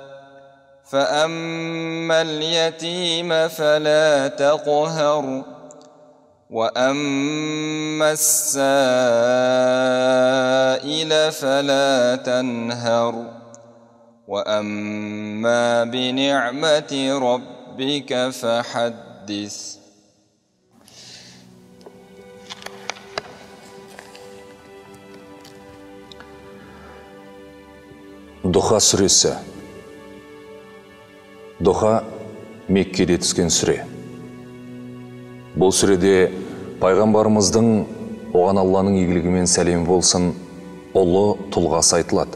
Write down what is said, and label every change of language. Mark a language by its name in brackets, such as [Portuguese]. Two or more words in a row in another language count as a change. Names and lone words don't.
[Arabic] فأما اليتيم فلا تقهر وأما السائل فلا تنهر وأما بنعمة ربك فحدث. [Kazakh] Духа сүресі. Духа Меккеде түскен сүре. Бұл сүреде пайғамбарымыздың, оған Алланың игілігімен сәлем болсын, ұлы тұлғасы айтылады.